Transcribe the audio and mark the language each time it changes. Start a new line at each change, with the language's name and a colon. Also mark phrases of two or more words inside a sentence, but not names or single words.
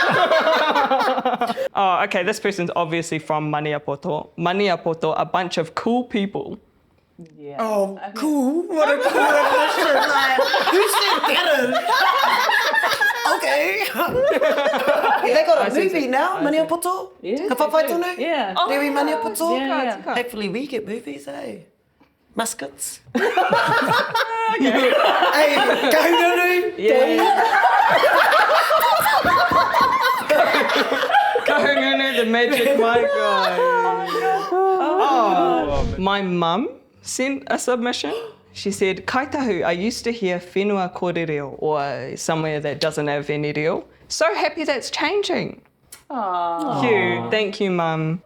English: Oh, okay, this person's obviously from Maniapoto. Maniapoto, a bunch of cool people. Yeah. Oh, cool. What a cool definition. Like, who said that? Okay. They got a movie now, Maniapoto. Yeah. Ka whawhai tonu? Yeah. Rewi Maniapoto. Yeah. Hopefully we get movies, eh? Muskets. Hey, Kahungunu. Kahungunu, the magic mic guy. Oh, my mum sent a submission. She said, Kaitahu, I used to hear
Māori: whenua kōrereo,
English: or somewhere that doesn't have any reo. So happy that's changing. Thank you, mum.